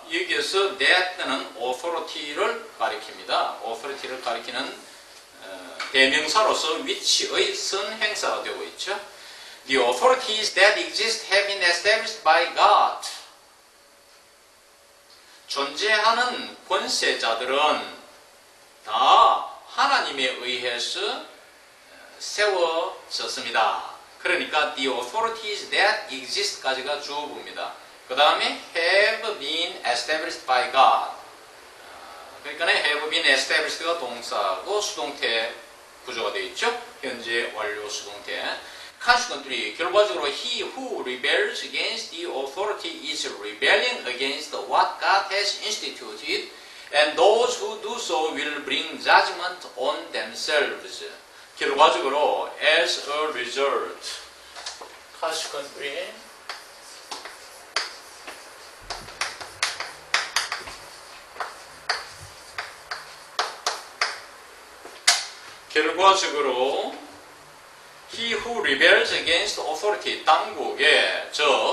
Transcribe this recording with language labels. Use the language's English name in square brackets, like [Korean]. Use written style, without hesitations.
[Korean] 여기에서 that는 authority를 가리킵니다. authority를 가리키는 대명사로서 위치의 선행사가 되고 있죠. [English] The authorities that exist have been established by God. [Korean] 존재하는 권세자들은 다 하나님에 의해서 세워졌습니다. 그러니까 the authorities that exist까지가 주어입니다. 그 다음에 [English] have been established by God. [Korean] 그러니까 have been established가 동사고 수동태 구조가 되어 있죠. 현재 완료 수동태. [English] Consequently, [Korean] 결과적으로 [English] he who rebels against the authority is rebelling against what God has instituted, and those who do so will bring judgment on themselves. [Korean] 결과적으로, [English] as a result, consequently, 결과적으로 he who rebels against authority, [Korean] 당국의 즉